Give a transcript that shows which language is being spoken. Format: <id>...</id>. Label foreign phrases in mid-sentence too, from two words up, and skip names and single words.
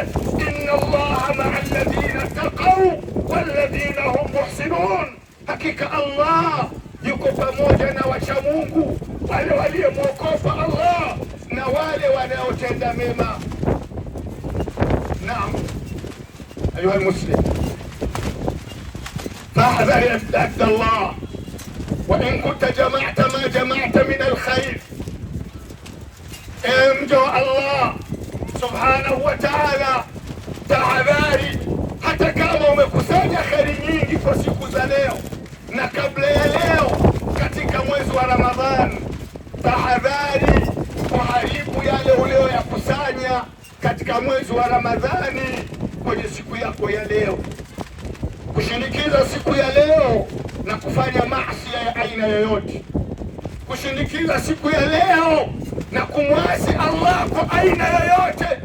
<ar>إن الله مع الذين اتقوا والذين هم محسنون,</ar> <sw>hakika Allah yuko pamoja na wacha Mungu, wale waliomwogopa Allah na wale wanaotenda mema.</sw> <ar>نعم أيها المسلم فاحذر يا الله وإن كنت جمعت ما جمعت من الخير.</ar> <sw>Mja wa Allah</sw> <ar>سبحانه وتعالى,</ar> <sw>tahadhari. Hata kama umekusanya kheri nyingi kwa siku za leo na kabla ya leo katika mwezi wa Ramadhani, tahadhari kuharibu yale uliyoyakusanya katika mwezi wa Ramadhani kwenye siku yako ya leo, kushinikiza siku ya leo na kufanya maasi ya aina yoyote, kushinikiza siku ya leo na kumwasi Allah kwa aina yoyote.</sw>